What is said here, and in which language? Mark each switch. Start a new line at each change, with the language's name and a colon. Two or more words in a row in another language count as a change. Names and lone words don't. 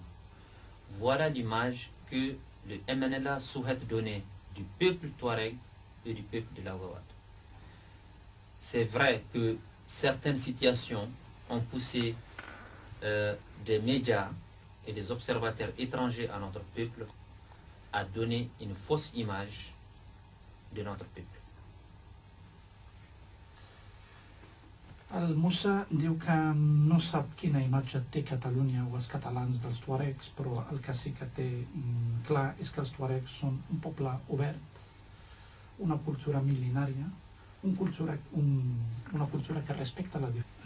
French: Voilà l'image que le MNLA souhaite donner du peuple touareg et du peuple de l'Azawad. C'est vrai que certaines situations ont poussé des médias et des observateurs étrangers à notre peuple à donner une fausse image de notre peuple.
Catalan: El Moussa diu que no sap quina imatge té Catalunya o els catalans dels tuaregs, però el que sí que té clar és que els tuaregs són un poble obert, una cultura mil·lenària, una cultura que respecta la diferència.